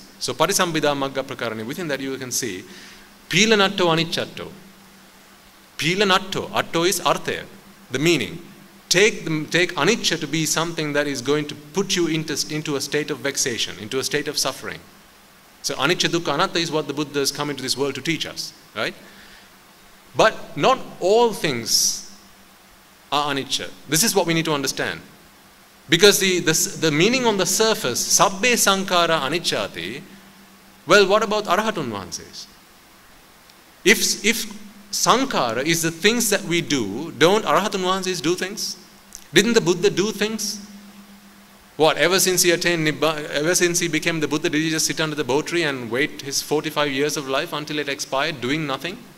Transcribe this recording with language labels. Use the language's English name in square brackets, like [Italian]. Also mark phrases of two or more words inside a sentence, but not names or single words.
[English] So Patisambhida Magga Prakarane, within that you can see [Pali] Pilanatto Anichatto. [English] Pilanatto, atto is arthaya, the meaning. Take anicca to be something that is going to put you into a state of vexation, into a state of suffering. So [Pali] anicca dukkha anatta [English] is what the Buddha has come into this world to teach us, right? But not all things are anicca. This is what we need to understand. Because the meaning on the surface, [Pali] sabbe sankara anicchati, [English] well, what about [Sinhala] Arahatun Vahanses? [English] If Sankara is the things that we do, don't [Sinhala] Arahatun Vahanses [English] do things? Didn't the Buddha do things? What, ever since he attained Nibbana, ever since he became the Buddha, did he just sit under the Bo tree and wait his 45 years of life until it expired, doing nothing?